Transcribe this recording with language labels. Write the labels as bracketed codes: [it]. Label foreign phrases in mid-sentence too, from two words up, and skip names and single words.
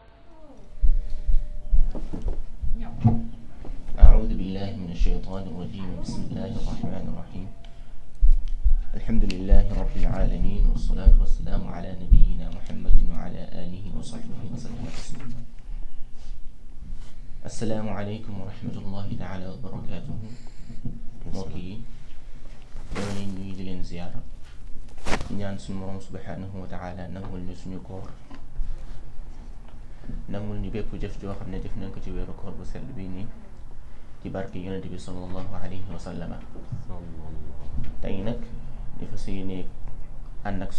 [ar] أعوذ بالله من الشيطان الرجيم بسم الله الرحمن الرحيم الحمد لله رب العالمين والصلاة والسلام على نبينا محمد وعلى آله وصحبه وسلم تسليما السلام عليكم ورحمة الله تعالى وبركاته [wo] موكي ñoo ñuy di leen ziyaara ñaan suñu Boroom [ar] سبحانه وتعالى [wo] nangul ñu suñu koor nangul ñu bépp jëf joo xam ne def nañ ko ci weeru koor bu sell bii nii ci barke yonent bi [ar] صلى الله عليه وسلم [wo] tey nag ñu fas yéene ànd ak